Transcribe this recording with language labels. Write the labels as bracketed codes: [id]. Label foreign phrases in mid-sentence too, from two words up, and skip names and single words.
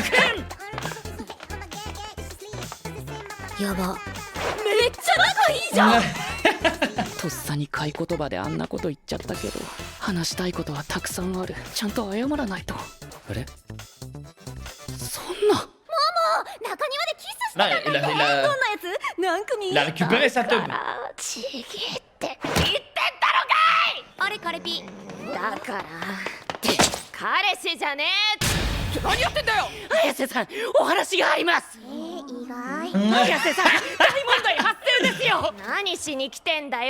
[ja] やば。めっちゃ仲いいじゃん。とっさに買い言葉であんなこと言っちゃったけど、話したいことはたくさんある。ちゃんと謝らないと。あれ、そんな。中庭でキスし [fr] Là, il a, [ja] どんなやつ？何組？ [fr] il a récupéré sa teub. [ja] ちげえって言ってんだろあれカレピ。がい。だから彼氏じゃねえ。何やってんだよ。綾瀬さん、お話があります。意外。綾瀬さん、大問題発生ですよ。何しに来てんだよ。